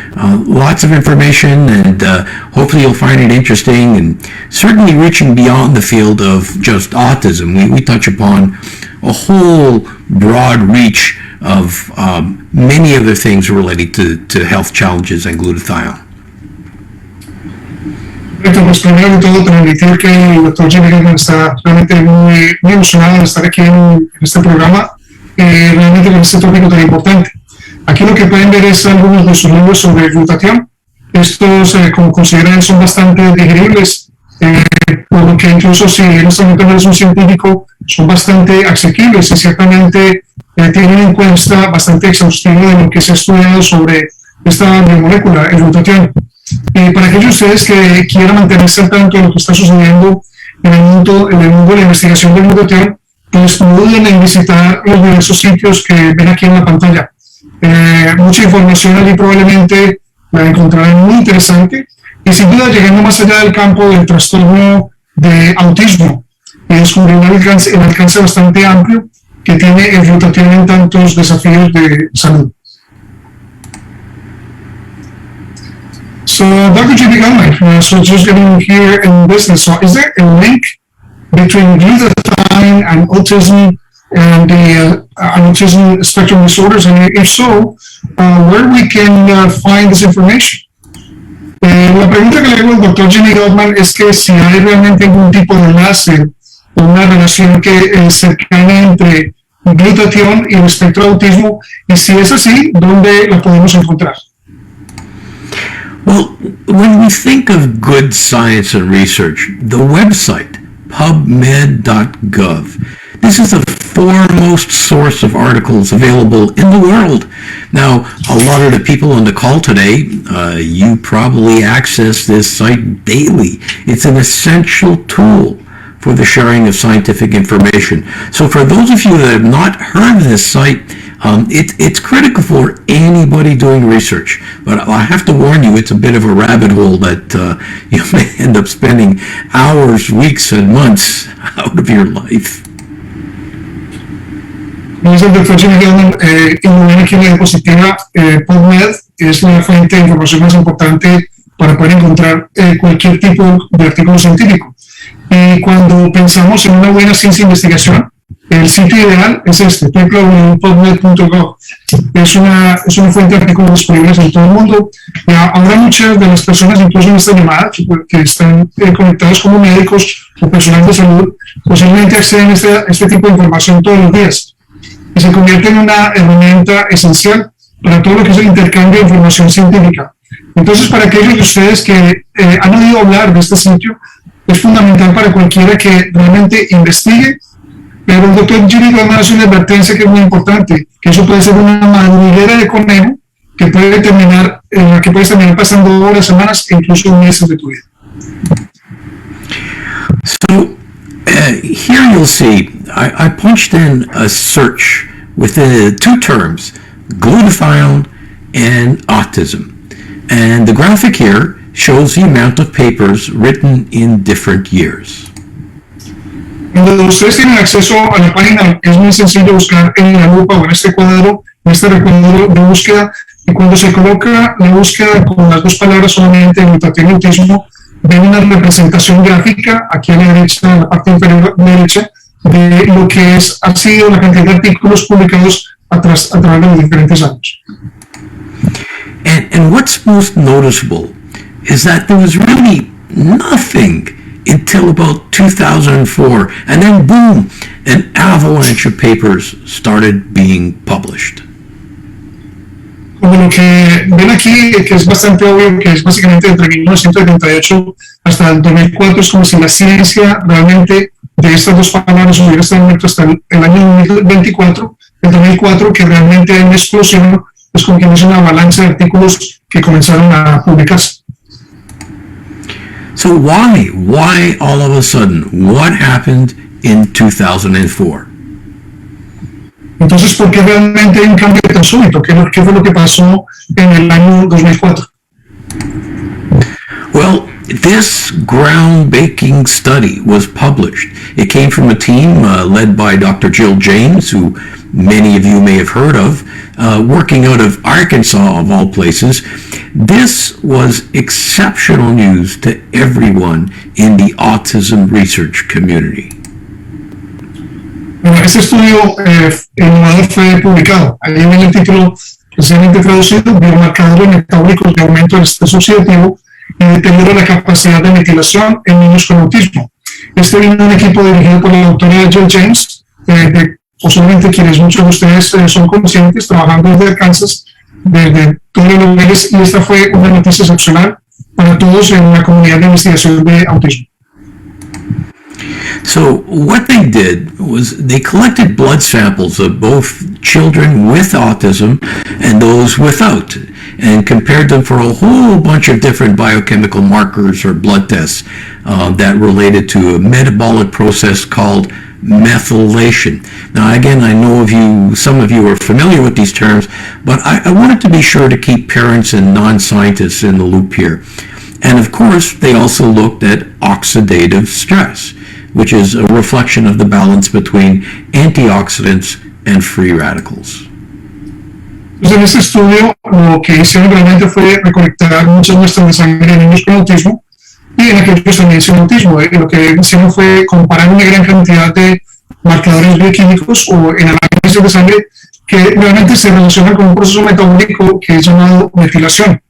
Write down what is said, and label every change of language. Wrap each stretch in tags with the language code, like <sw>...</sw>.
<en>Lots of information, and hopefully you'll find it interesting, and certainly reaching beyond the field of just autism. We touch upon a whole broad reach of many other things related to health challenges and glutathione.</en> <es>Perfecto, pues primero de todo transmitir que el doctor Jimmy Gutman está realmente muy emocionado de estar aquí en este programa, realmente en este tópico tan importante. Aquí lo que pueden ver es algunos de sus libros sobre glutatión. Estos, como consideran, son bastante digeribles, por lo que incluso si en este momento no es un científico, son bastante asequibles y ciertamente tienen una encuesta bastante exhaustiva de lo que se ha estudiado sobre esta biomolécula, el glutatión. Para aquellos de ustedes que quieran mantenerse al tanto de lo que está sucediendo en el mundo de la investigación del glutatión, pues no duden en visitar los diversos sitios que ven aquí en la pantalla. Mucha información allí probablemente la encontrarán muy interesante y sin duda llegando más allá del campo del trastorno de autismo y descubrirán el alcance bastante amplio que tiene el glutatión en tantos desafíos de salud.</es> <en>So, Dr. J.P. Gutman, so just getting here in business, so is there a link between glutathione and autism and the autism spectrum disorders? And if so, where we can find this information?</en> <es>La pregunta que le hago al Dr. J.P. Gutman es que si hay realmente algún tipo de enlace o una relación que cercana entre glutatión y el espectro de autismo, y si es así, ¿dónde la podemos encontrar?</es> <en>Well, when we think of good science and research, the website, pubmed.gov, this is the foremost source of articles available in the world. Now, a lot of the people on the call today, you probably access this site daily. It's an essential tool for the sharing of scientific information. So for those of you that have not heard of this site, it's critical for anybody doing research. But I have to warn you, it's a bit of a rabbit hole that you may end up spending hours, weeks, and months out of your life.</en> <es>Como dice el doctor Jimmy Gutman, en aquí en la diapositiva, PubMed es la fuente de información más importante para poder encontrar cualquier tipo de artículo científico. Y cuando pensamos en una buena ciencia de investigación, el sitio ideal es este, www.pubmed.gov. Es una fuente de artículos disponibles en todo el mundo. Ahora muchas de las personas, incluso en esta llamada, que están conectados como médicos o personal de salud, posiblemente acceden a este tipo de información todos los días. Y se convierte en una herramienta esencial para todo lo que es el intercambio de información científica. Entonces, para aquellos de ustedes que han oído hablar de este sitio, es fundamental para cualquiera que realmente investigue, pero el doctor Jimmy Gutman hace una advertencia que es muy importante, que eso puede ser una madriguera de conejo que puedes terminar pasando horas, semanas e incluso meses de tu vida.</es> <en>So here you'll see, I punched in a search with the two terms, glutathione and autism. And the graphic here shows the amount of papers written in different years.</en> <es>Cuando ustedes tienen acceso a la página, es muy sencillo buscar en la lupa o en este cuadro, en este recuadro de búsqueda, y cuando se coloca la búsqueda con las dos palabras solamente, glutatión y autismo, ven una representación gráfica aquí a la derecha, en la parte inferior derecha, de lo que ha sido la cantidad de artículos publicados a través de los diferentes años.</es> <en>And what's most noticeable is that there was really nothing until about 2004, and then boom, an avalanche of papers started being published.</en> <es>Como lo que ven aquí, que es bastante obvio, que es básicamente entre 1978 hasta el 2004, es como si la ciencia realmente de estas dos palabras hubiera estado muerta hasta el año 2024, el 2004, que realmente hay una explosión, es como que es una avalancha de artículos que comenzaron a publicarse.</es> <en>So why all of a sudden? What happened in 2004?</en> <es>Entonces, ¿por qué realmente hay un cambio tan súbito? ¿Qué fue lo que pasó en el año 2004?</es> <en>Well, this groundbreaking study was published. It came from a team led by Dr. Jill James, who many of you may have heard of, working out of Arkansas, of all places. This was exceptional news to everyone in the autism research community.</en> <es>Bueno, este estudio innovador fue publicado. Ahí viene el título precisamente traducido: biomarcadores metabólicos de aumento del estrés oxidativo y deterioro de la capacidad de metilación en niños con autismo. Este vino de un equipo dirigido por la doctora Jill James, posiblemente quienes muchos de ustedes son conscientes, trabajando desde Kansas, desde todos los niveles, y esta fue una noticia excepcional para todos en la comunidad de investigación de autismo.</es> <en>So what they did was they collected blood samples of both children with autism and those without, and compared them for a whole bunch of different biochemical markers or blood tests that related to a metabolic process called methylation. Now, again, I know some of you are familiar with these terms, but I wanted to be sure to keep parents and non-scientists in the loop here. And of course, they also looked at oxidative stress, which is a reflection of the balance between antioxidants and free radicals.</en> <es>Entonces, en este estudio, lo que hicieron realmente fue recolectar muchas muestras de sangre de niños con autismo y en aquellos también sin autismo. Lo que hicieron fue comparar una gran cantidad de marcadores bioquímicos o en análisis de sangre que realmente se relacionan con un proceso metabólico que es llamado metilación.</es>